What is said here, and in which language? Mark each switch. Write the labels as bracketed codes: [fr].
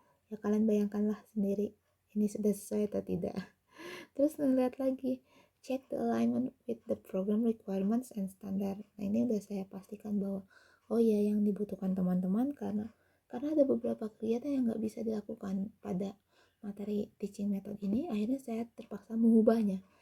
[id] Ya kalian bayangkanlah sendiri ini sudah sesuai atau tidak. Terus ngeliat lagi, [en] check the alignment with the program requirements and standard. [id] Nah ini udah saya pastikan bahwa oh ya yang dibutuhkan teman-teman karena ada beberapa kegiatan yang nggak bisa dilakukan pada materi teaching method ini, akhirnya saya terpaksa mengubahnya.